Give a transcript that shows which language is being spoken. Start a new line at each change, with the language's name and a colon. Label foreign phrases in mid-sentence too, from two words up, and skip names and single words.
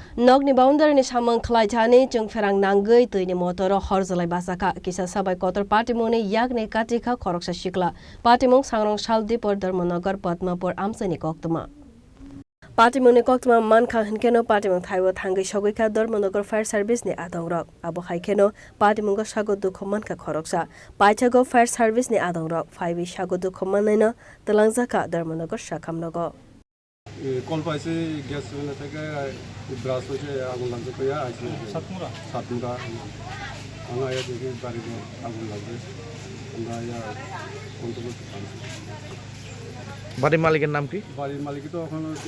Kok Borok: Nogni boundary ni samang khlai jani chung ferang nangai tuini motor horzalai basaka kisa sabai kotor patimone yagne katika khoroksa shikla patimong sangrong shaldi por dharmanagar padmapur amsani koktuma Patimone koktuma mankha hinkeno patimong thaiwo thangai sogoika dharmanagar
English: fire service
Kok Borok: ni adongrok abo haikeno patimong sago dukho mankha khoroksa paichago
English: fire service
Kok Borok: ni adongrok phaibi sago dukho manaina telangjaka dharmanagar shakamnago
Bangla: কল পাইছে
English: gas cylinder
Bangla: থেকে ব্রাশ হয়েছে আগুন লাগছে কইয়া আইছে সাতমুরা আমরা আয়া দেখি বাড়িতে আগুন লাগছে আমরা আয়া কন্ট্রোল করতে পারছি বাড়ির মালিকের নাম কি? বাড়ির মালিক তো এখন